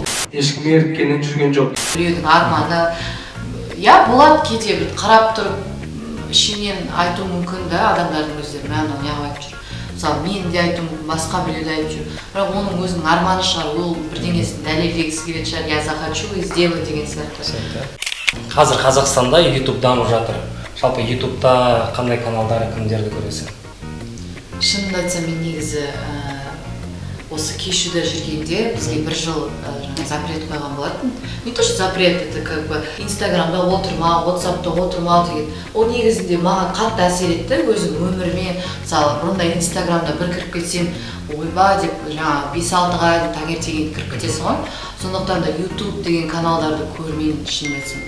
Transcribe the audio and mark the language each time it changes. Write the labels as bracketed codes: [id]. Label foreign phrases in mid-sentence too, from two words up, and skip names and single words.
[kk] Ешкім еріккеннен жүрген жоқ. Біреудің арманы. Болады кейде бір қарап тұрып, ішінен айту мүмкін да, адамдардың өздері мәні неғып айтып жүр. Мысалы, мен де айту мүмкін, басқа біреуді айтып жүр. Бірақ оның өзінің арманы шығар, ол бірдеңесін дәлелдегісі келетін шығар, [ru] я захочу и сделаю [kk] деген сияқты. Қазір Қазақстанда YouTube дамып жатыр. Жалпы YouTube'да қандай каналдары, кімдерді көресің? Шынымды айтсам, мен негізі осы кешуде жүргенде бізге бір жыл запрет қойған болатын. [ru] Не то, что запрет, это как бы [kk] Инстаграмда отырмау, WhatsApp'та отырмау деген. Ол негізінде маған қатты әсер етті өзім өміріме. Мысалы, бұрында Инстаграмда бір кіріп кетсем, ойба деп жаңағы 5-6-ға таңертең кіріп кетесің ғой. Сондықтан да YouTube деген каналдарды көрмеймін, шынымды айтсам.